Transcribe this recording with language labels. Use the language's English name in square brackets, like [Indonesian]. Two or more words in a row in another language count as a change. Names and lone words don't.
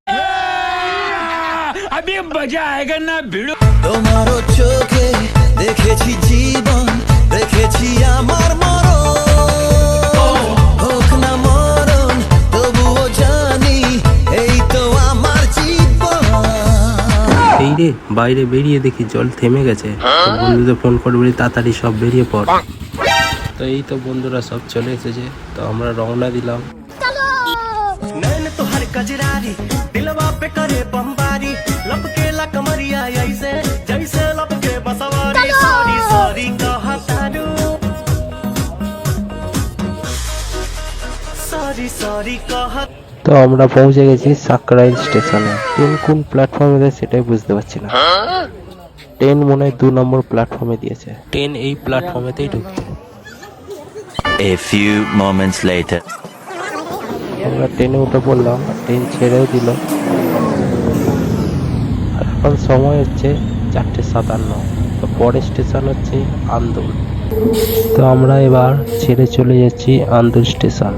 [Bangla] তোমারও চোখে দেখেছি জীবন, দেখেছি আমার মরণ, হোক না মরণ তবুও জানি এই তো আমার জীবন। এই রে, বাইরে বেরিয়ে দেখি জল থেমে গেছে। তো বন্ধুদের ফোন করে বলি তাড়াতাড়ি সব বেরিয়ে পড়। তো এই তো বন্ধুরা সব চলে এসেছে, তো আমরা রওনা দিলাম। [Bhojpuri] नैन तो हर कजरारी दिलवा पे करे बमबारी, लपके ला कमरिया ऐसे जैसे लपके बसवारी। सॉरी सॉरी कहा तारू, सॉरी सॉरी कहा। [Bangla] তো আমরা পৌঁছে গেছি সাকরাইল স্টেশনে। ট্রেন কোন প্ল্যাটফর্মে দেয় সেটাই বুঝতে পারছি না। ট্রেন মনে হয় 2 নম্বর প্ল্যাটফর্মে দিয়েছে। ট্রেন এই প্ল্যাটফর্মেতেই ঢুকছে। [English] A few moments later. [Bangla] আমরা ট্রেনে উঠে পড়লাম, আর ট্রেন ছেড়েও দিল। আর এখন সময় হচ্ছে 4:57। তো পরের স্টেশন হচ্ছে আন্দুল। তো আমরা এবার ছেড়ে চলে যাচ্ছি আন্দুল স্টেশন।